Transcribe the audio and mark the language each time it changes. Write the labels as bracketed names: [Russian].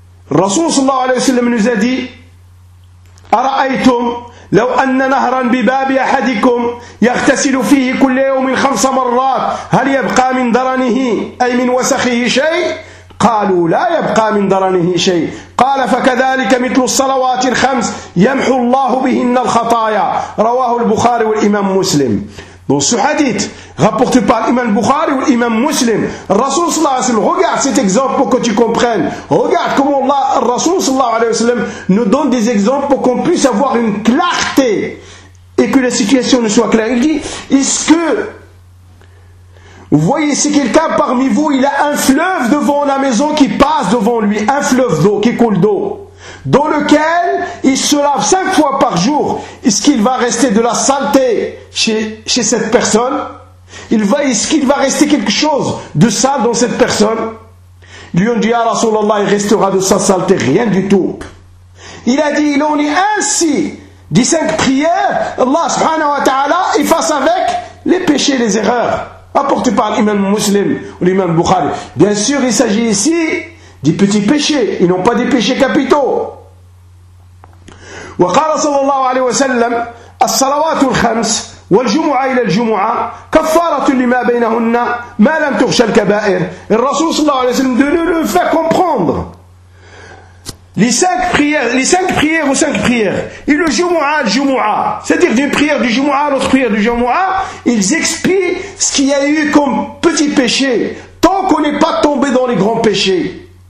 [Arabic] Rasoul sallallahu alayhi wa sallam [French] nous a dit, [Arabic] أرأيتم لو أن نهرا بباب أحدكم يغتسل فيه كل يوم خمس مرات هل يبقى من درنه أي من وسخه شيء؟ قالوا لا يبقى من درنه شيء. قال فكذلك مثل الصلوات الخمس يمحو الله بهن الخطايا. رواه البخاري والإمام مسلم. [French] Dans ce hadith, rapporté par l'imam Bukhari ou l'imam Muslim, Rasoul sallallahu alayhi wa sallam, regarde cet exemple pour que tu comprennes. Regarde comment Allah, Rasoul sallallahu alayhi wa sallam, nous donne des exemples pour qu'on puisse avoir une clarté et que la situation ne soit claire. Il dit, est-ce que vous voyez si quelqu'un parmi vous, il a un fleuve devant la maison qui passe devant lui, un fleuve d'eau qui coule d'eau, dans lequel il se lave 5 fois par jour, est-ce qu'il va rester de la saleté chez cette personne? Est-ce qu'il va rester quelque chose de sale dans cette personne? Lui on dit, ya Rasulallah, il restera de sa saleté, rien du tout. Il a dit, il en est ainsi, des 5 prières, Allah subhanahu wa ta'ala efface avec les péchés, les erreurs, apportées par l'imam muslim ou l'imam Bukhari. Bien sûr, il s'agit ici des petits péchés, ils n'ont pas des péchés capitaux. [Arabic] وقال صلى الله عليه وسلم الصلوات الخمس والجمعة إلى الجمعة كفارة لما بينهن ما لم تغش الكبائر. الرسول صلى الله عليه وسلم [French] de nous le faire comprendre. Les cinq prières ou 5 prières et le jumu'ah, le jumu'ah, c'est-à-dire d'une prière du jumu'ah à l'autre prière du jumu'ah, ils expient ce qu'il y a eu comme petit péché tant qu'on n'est pas tombé dans les grands péchés.